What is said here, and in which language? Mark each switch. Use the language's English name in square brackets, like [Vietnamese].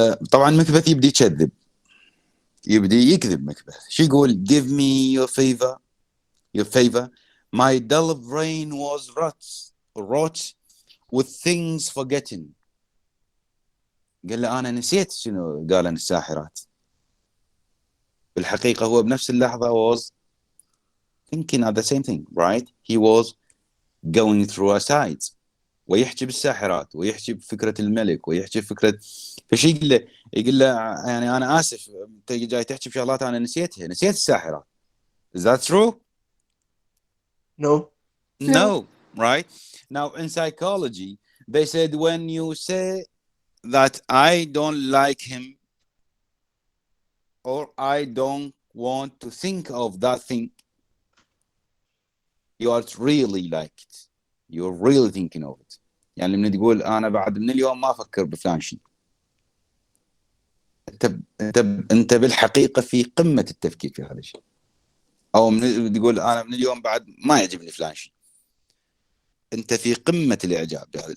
[Arabic] طبعا مكبث يبدي يكذب، يبدي يكذب مكبث. شو يقول؟ [English] Give me your favor. My dull brain was wrought with things forgetting. [Arabic] قال له أنا نسيت شنو قال عن الساحرات. بالحقيقة هو بنفس اللحظة [English] was thinking of the same thing, right? He was going through a site [Arabic] ويحكي بالساحرات ويحكي بفكرة الملك ويحكي بفكرة. فشي يقول له يعني أنا آسف أنت جاي تحكي بشغلات أنا نسيت الساحرات. [English] Is that true? No, right? Now in psychology they said when you say that I don't like him or I don't want to think of that thing, you are really like it. You're really thinking of it. [Arabic] يعني من تقول أنا بعد من اليوم ما أفكر بفلان شيء، أنت بالحقيقة في قمة التفكير في هذا الشيء. أو من تقول أنا من اليوم بعد ما يعجبني فلان شيء، أنت في قمة الإعجاب بهذا.